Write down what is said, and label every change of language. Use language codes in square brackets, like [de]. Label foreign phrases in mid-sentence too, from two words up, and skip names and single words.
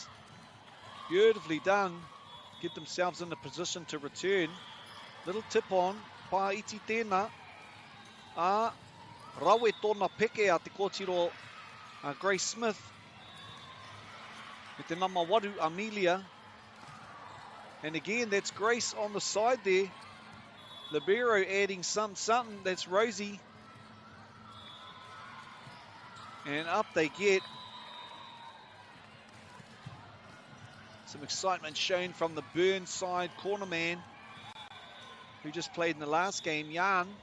[en] Beautifully done. Get themselves in a position to return. Little tip on, [mi] pā iti tēnā. Rawe tōna peke a te kōtiro Grace Smith. Me te nama waru Amelia. [en] And again, that's Grace on the side there. Libero adding something. That's Rosie. And up they get. Some excitement shown from the Burnside cornerman who just played in the last game, Jan.